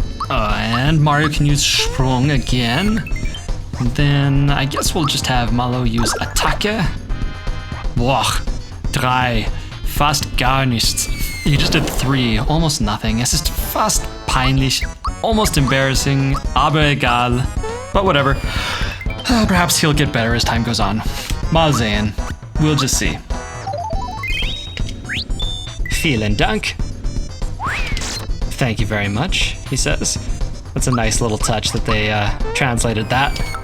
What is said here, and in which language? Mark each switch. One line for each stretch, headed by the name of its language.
English: And Mario can use Sprung again. And then I guess we'll just have Mallow use Attacke.
German: Boah, 3. Fast gar nichts.
English: You just did 3, almost nothing.
German: Es ist fast peinlich,
English: almost embarrassing,
German: aber egal.
English: But whatever. Perhaps he'll get better as time goes on.
German: Mal sehen.
English: We'll just see.
German: Vielen Dank.
English: Thank you very much, he says. That's a nice little touch that they translated that.